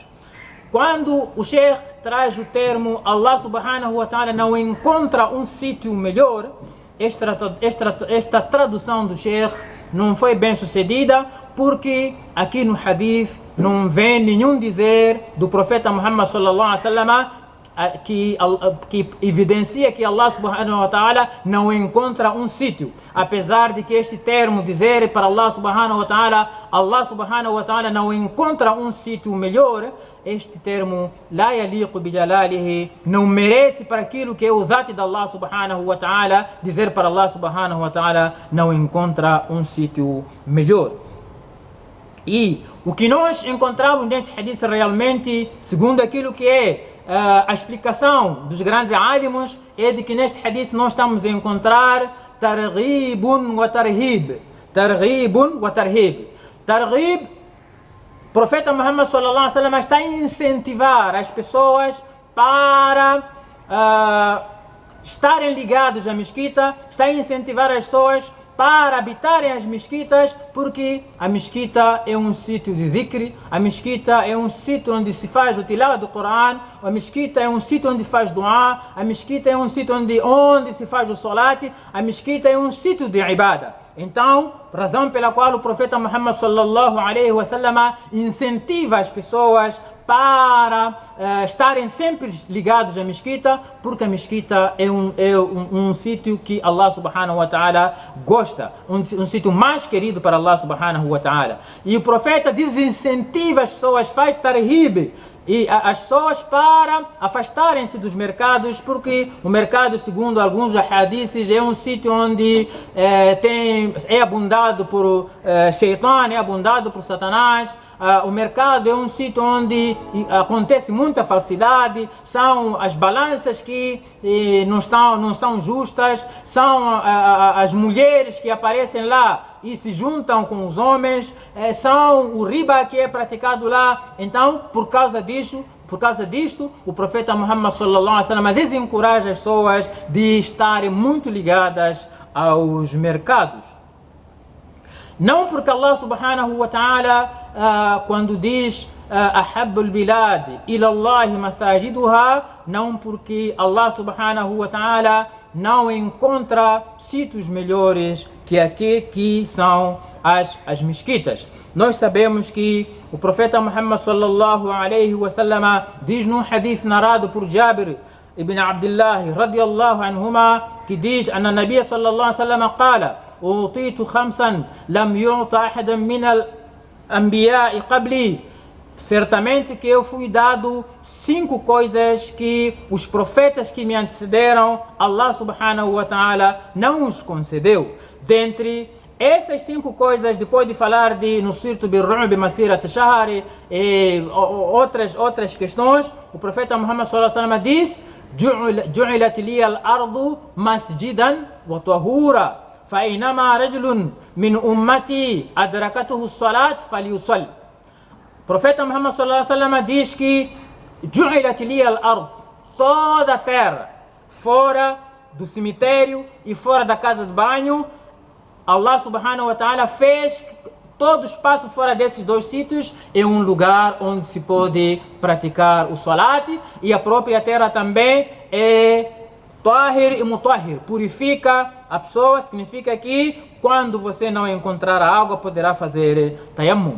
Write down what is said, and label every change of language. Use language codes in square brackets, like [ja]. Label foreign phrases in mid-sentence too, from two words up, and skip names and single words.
[pt] Quando o Sheikh traz o termo [ar] الله سبحانه وتعالى [pt] não encontra um sítio melhor, esta tradução do Sheikh não foi bem sucedida, porque aqui no hadith não vem nenhum dizer do profeta Muhammad [ar] صلى الله عليه وسلم [pt] que evidencia que [ar] الله سبحانه وتعالى [pt] não encontra um sítio. Apesar de que este termo dizer para [ar] الله سبحانه وتعالى [pt] não encontra um sítio melhor, este termo [ar] لا يليق بجلاله, [pt] não merece para aquilo que é o zat de [ar] الله سبحانه وتعالى, [pt] dizer para [ar] الله سبحانه وتعالى [pt] não encontra um sítio melhor. E o que nós encontramos neste hadith realmente, segundo aquilo que é a explicação dos grandes alimos, é de que neste hadith nós estamos a encontrar [ar] ترغيب وترهيب. ترغيب وترهيب. [pt] Targhib, o profeta Muhammad [ar] صلى الله عليه وسلم [pt] está a incentivar as pessoas para estarem ligados à mesquita, está a incentivar as pessoas para habitarem as mesquitas, porque a mesquita é um sítio de dhikr, a mesquita é um sítio onde se faz o tilawa do Coran, a mesquita é um sítio onde se faz dua, a mesquita é um sítio onde se faz o salat, a mesquita é um sítio de ibada. Então, razão pela qual o profeta Muhammad [ar] صلى الله عليه وسلم [pt] incentiva as pessoas para estarem sempre ligados à mesquita, porque a mesquita é um sítio que [ar] الله سبحانه وتعالى [pt] gosta, um sítio mais querido para [ar] الله سبحانه وتعالى. [pt] E o profeta desincentiva as pessoas, faz tarhib, e as pessoas para afastarem-se dos mercados, porque o mercado, segundo alguns hadiths, é um sítio onde é abundado por Shaitan, é abundado por Satanás. O mercado é um sítio onde acontece muita falsidade, são as balanças que não são justas, são as mulheres que aparecem lá e se juntam com os homens, são o riba que é praticado lá. Então, por causa disto, o profeta Muhammad [ar] صلى الله عليه وسلم [pt] desencoraja as pessoas de estarem muito ligadas aos mercados. Não porque [ar] الله سبحانه وتعالى, [pt] quando diz [ar] أحب البلاد إلى الله مساجدها, [pt] não porque [ar] الله سبحانه وتعالى [pt] não encontra sítios melhores que aqui que são as mesquitas. Nós sabemos que o profeta Muhammad [ar] صلى الله عليه وسلم [pt] diz num hadith narrado por Jabir ibn Abdullah [ar] رضي الله عنهما, [pt] que diz: [ar] أن النبي صلى الله عليه وسلم قال أوتيت خمسا لم يعط أحدا من الأنبياء قبلي. [pt] Certamente que eu fui dado 5 coisas que os profetas que me antecederam, [ar] الله سبحانه وتعالى [pt] não os concedeu. Dentre essas 5 coisas, depois de falar de [ar] نصرت بالرعب مسيرة شهر [pt] e outras questões, o profeta Muhammad [ar] صلى الله عليه وسلم diz: جعلت لي الأرض مسجدا وطهورا فأيما رجل من أمتي أدركته الصلاة فليصل. [pt] O profeta Muhammad [ar] صلى الله عليه وسلم [pt] diz que [ar] جعلت لي الأرض, [pt] toda a terra, fora do cemitério e fora da casa de banho, [ar] الله سبحانه وتعالى [pt] fez todo o espaço fora desses 2 sítios é um lugar onde se pode praticar o salat, e a própria terra também é Tahir e Mutahhir, purifica a pessoa, significa que quando você não encontrar a água, poderá fazer tayammum.